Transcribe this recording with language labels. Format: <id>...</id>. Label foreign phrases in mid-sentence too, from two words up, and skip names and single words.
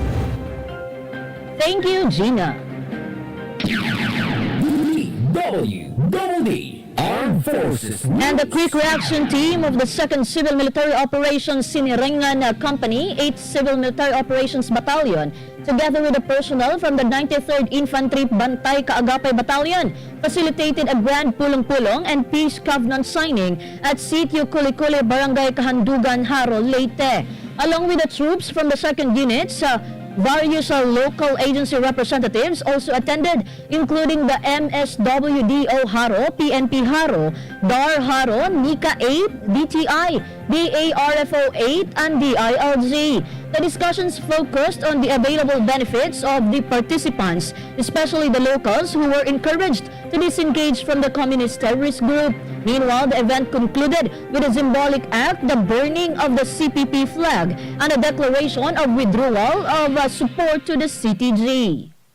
<en>Thank you, Gina. DWDD Armed Forces News. And the quick reaction team of the 2nd Civil Military Operations Siniringan Company, 8th Civil Military Operations Battalion, together with the personnel from the 93rd Infantry Bantay Kaagapay Battalion, facilitated a grand pulong-pulong and peace covenant signing at Sitio Kulikuli, Barangay Kahandugan, Haro, Leyte. Along with the troops from the 2nd units, various local agency representatives also attended, including the MSWDO Haro, PNP Haro, DAR Haro, NICA 8, DTI, DARFO 8, and DILG. The discussions focused on the available benefits of the participants, especially the locals who were encouraged to disengage from the communist terrorist group. Meanwhile, the event concluded with a symbolic act, the burning of the CPP flag, and a declaration of withdrawal of support to the CTG.</en>